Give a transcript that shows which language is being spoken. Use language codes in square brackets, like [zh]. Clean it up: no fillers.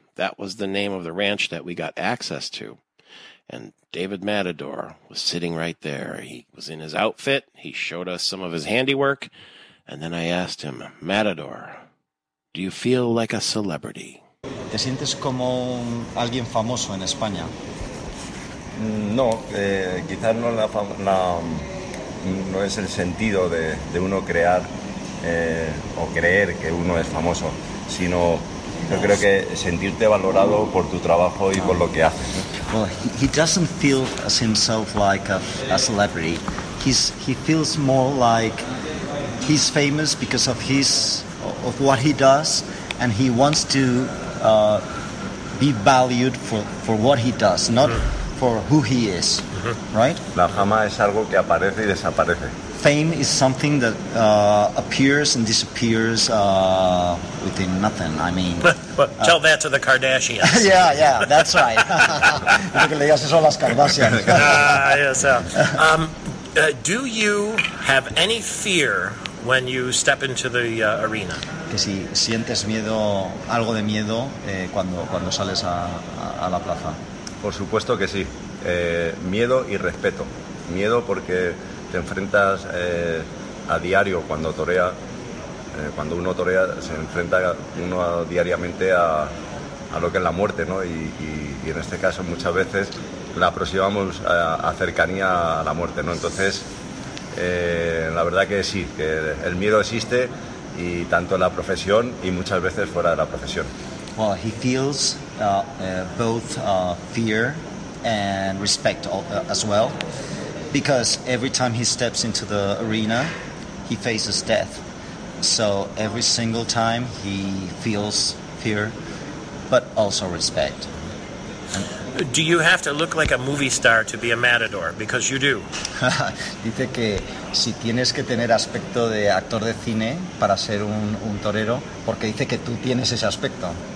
[en] That was the name of the ranch that we got access to. And David Matador was sitting right there. He was in his outfit. He showed us some of his handiwork. And then I asked him, Matador, do you feel like a celebrity? [es] ¿Te sientes como alguien famoso en España? No, quizás no, no es el sentido de uno crear o creer que uno es famoso, sino yo creo que sentirte valorado por tu trabajo y por lo que haces. [en] Well, he doesn't feel as himself like a celebrity. He feels more like he's famous because of what he does, and he wants to be valued for what he does, not for who he is, right? [es] La fama es algo que aparece y desaparece. [en] Fame is something that appears and disappears within nothing. I mean, tell that to the Kardashians. yeah, that's right. [es] Yo creo que le digas eso a las Kardashians. [en] Do you have any fear when you step into the arena? [es] Que si sientes miedo, algo de miedo, cuando sales a la plaza. Por supuesto que sí. Miedo y respeto. Miedo porque te enfrentas a diario cuando torea, cuando uno torea se enfrenta uno diariamente a lo que es la muerte, ¿no? Y en este caso muchas veces la aproximamos a cercanía a la muerte, ¿no? Entonces, la verdad que sí, que el miedo existe y tanto en la profesión y muchas veces fuera de la profesión. [en] Well, he feels both fear and respect as well. Because every time he steps into the arena, he faces death. So every single time he feels fear, but also respect. Do you have to look like a movie star to be a matador? Because you do. [es] Dice que si tienes que tener aspecto de actor de cine para ser un torero, porque dice que tú tienes ese aspecto.